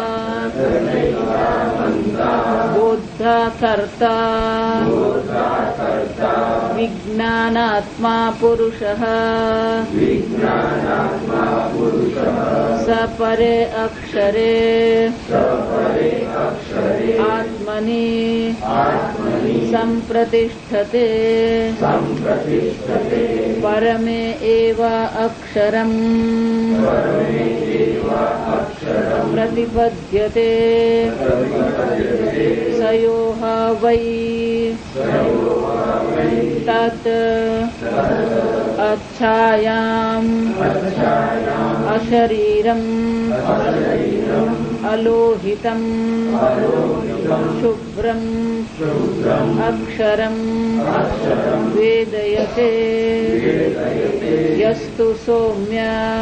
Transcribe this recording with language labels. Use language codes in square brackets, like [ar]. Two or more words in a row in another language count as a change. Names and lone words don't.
[sa] बोद्धा कर्ता विज्ञानात्मा पुरुषः सपरे अक्षरे आत्मनि संप्रतिष्ठते परमे एव अक्षरम् प्रतिपद्यते सयोः वै તત अच्छायाम अशरीरम अलोहितम शुभ्रम अक्षरम वेदयते यस्तु सौम्य